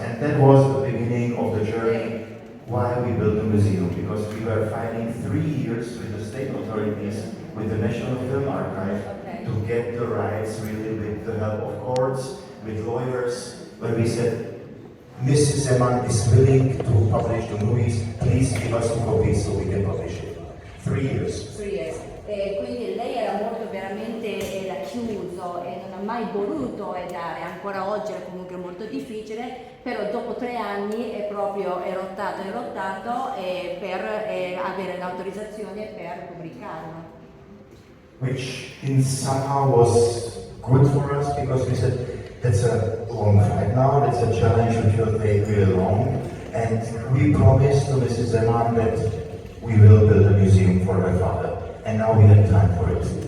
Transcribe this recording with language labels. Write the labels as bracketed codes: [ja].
[en] And that was the beginning of the journey why we built the museum, because we were fighting 3 years with the state authorities, with the National Film Archive, to get the rights, really with the help of courts, with lawyers, when we said, Mrs. Zeman is willing to publish the movies, please give us the copies so we can publish it. 3 years. 3 years. [it] Quindi lei era molto veramente chiuso e non ha mai voluto dare, ancora oggi è comunque molto difficile, però dopo 3 anni è proprio rottato per avere l'autorizzazione per pubblicarlo. [en] which in somehow was good for us because we said that's a long flight now, that's a challenge which will take really long, and we promised to Mrs. Zeman that we will build a museum for her father, and now we have time for it.